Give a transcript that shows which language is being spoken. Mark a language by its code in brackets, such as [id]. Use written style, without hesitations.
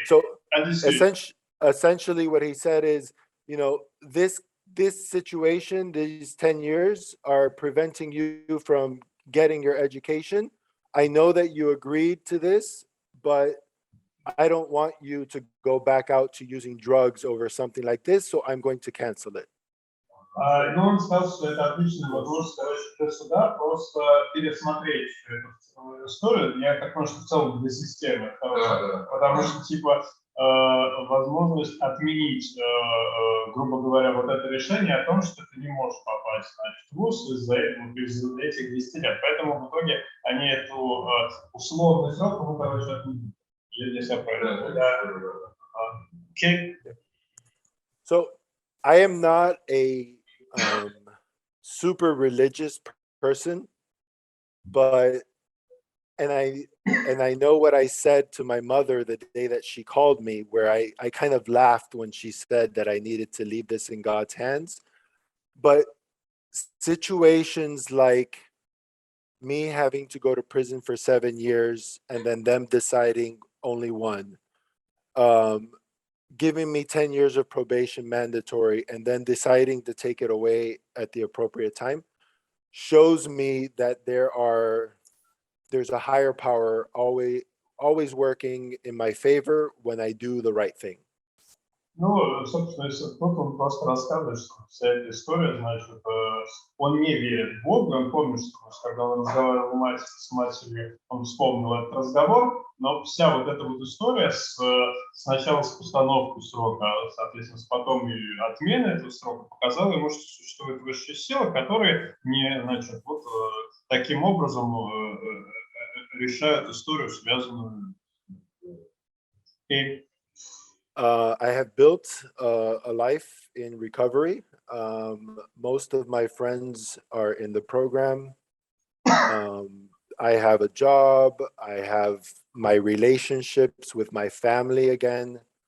[en] So essentially what he said is, this situation, these 10 years are preventing you from getting your education. I know that you agreed to this, but I don't want you to go back out to using drugs over something like this, so I'm going to cancel it. [ru] Но он сказал, что это отличная возможность, для суда просто пересмотреть эту историю. Я так понимаю, что в целом для системы. Потому что, типа, возможность отменить, грубо говоря, вот это решение о том, что ты не можешь попасть, значит, в ВУЗ из-за этих 10 лет. Поэтому в итоге они эту условный срок, отменили. Если я правильно понимаю. [en] Okay. So I am not a super religious person, but and I know what I said to my mother the day that she called me, where I kind of laughed when she said that I needed to leave this in God's hands. But situations like me having to go to prison for 7 years and then them deciding only 1, giving me 10 years of probation mandatory and then deciding to take it away at the appropriate time shows me that there's a higher power always working in my favor when I do the right thing. [ru] Ну, собственно, тут он просто рассказывает, что вся эта история, значит, он не верит в Бога, он помнит, что когда он разговаривал с матерью, он вспомнил этот разговор, но вся вот эта вот история сначала с постановкой срока, соответственно, потом и отмены этого срока показала ему, что существует высшая сила, которая не, значит, вот таким образом решают историю, связанную. [en] I have built a life in recovery. Most of my friends are in the program. I have a job. I have my relationships with my family again.